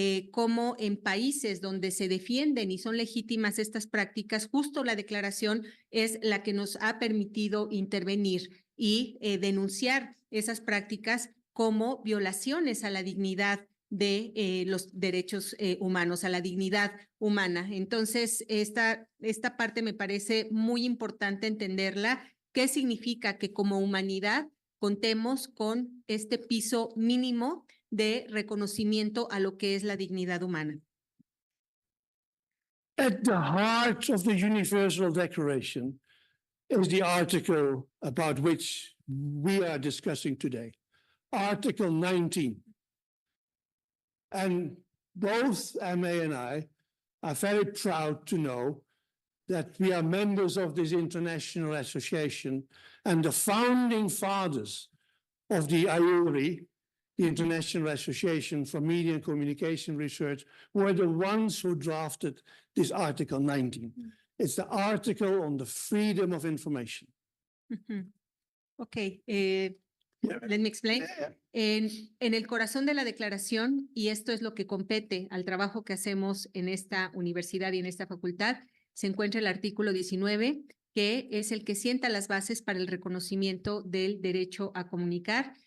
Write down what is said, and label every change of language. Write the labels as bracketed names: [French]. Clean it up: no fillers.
[Spanish] Como en países donde se defienden y son legítimas estas prácticas, justo la declaración es la que nos ha permitido intervenir y denunciar esas prácticas como violaciones a la dignidad de los derechos humanos, a la dignidad humana. Entonces, esta parte me parece muy importante entenderla. ¿Qué significa que como humanidad contemos con este piso mínimo de reconocimiento a lo que es la dignidad humana? [English] At the heart of the Universal Declaration is the article about which we are discussing today, Article 19. And both MA and I are very proud to know that we are members of this international association, and the founding fathers of the IORI, the International Association for Media and Communication Research, were the ones who drafted this Article 19. It's the article on the freedom of information. Okay, let me explain. [Spanish] En el corazón de la declaración, y esto es lo que compete al trabajo que hacemos en esta universidad y en esta facultad, se encuentra el artículo 19, que es el que sienta las bases para el reconocimiento del derecho a comunicar.